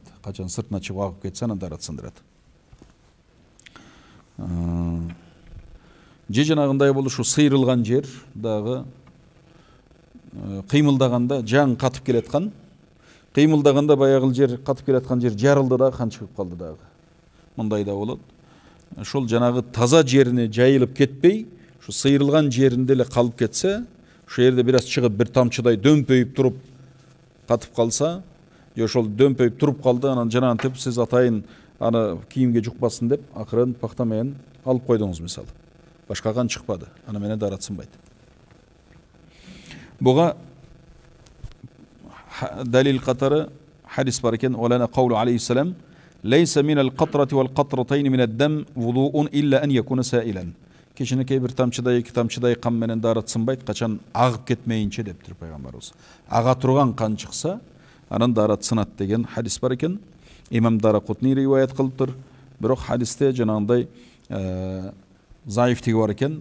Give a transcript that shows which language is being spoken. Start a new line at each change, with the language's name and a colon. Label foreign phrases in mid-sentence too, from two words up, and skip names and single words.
Kyrgyz: Качан сыртына чыгып агып кетсе, аны дарат сындырат. Же жанагындай болду, ушу сыйрылган жер дагы кыймылдаганда жаң катып келаткан. Кыймылдаганда баягы жер катып келаткан жер жарылды да кан чыгып калды дагы. Мындай да болот. Ошол жанагы таза жерине жайылып кетпей, şu sıyrılgan жеринде эле калып кетсе, şu жерде biraz чыгып бир тамчыдай дөмпөйүп туруп катып калса, же ошол дөмпөйүп туруп калды, анан жанагынтип сиз атайын аны кийимге жукпасын деп акырын пакта менен алып койдуңуз мисалы. Башка кан чыкпады, аны менен дарат сынбайт. Буга dalil катары hadis бар экен.
Arabic: ولنا قوله عليه السلام: "ليس من القطرة والقطرتين من الدم وضوء إلا أن يكون سائلا."
Kyrgyz: Кичинекей бир тамчыдай, эки тамчыдай кан менен дарат сынбайт, качан агып кетмейинче дептир пайгамбарыбыз. Ага турган кан чыкса, анан дарат сынат деген hadis бар экен. Имам Даракутни риваят кылыптыр. Бирок hadiste жанагындай заифтиги бар экен.